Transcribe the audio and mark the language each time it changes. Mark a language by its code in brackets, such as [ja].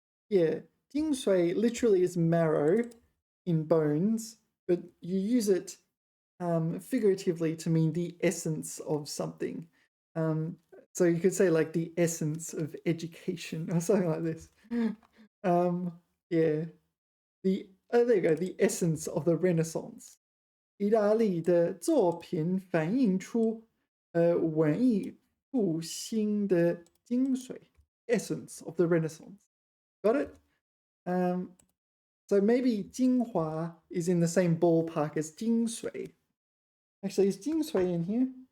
[en] Yeah, 精髓 literally is marrow in bones, but you use it figuratively to mean the essence of something. So you could say like the essence of education or something like this. Yeah. There you go, the essence of the Renaissance. [zh] 意大利的作品反映出文艺复兴的精髓 [en] essence of the Renaissance. Got it? So maybe 精华 is in the same ballpark as 精髓. Actually, is 精髓 in here?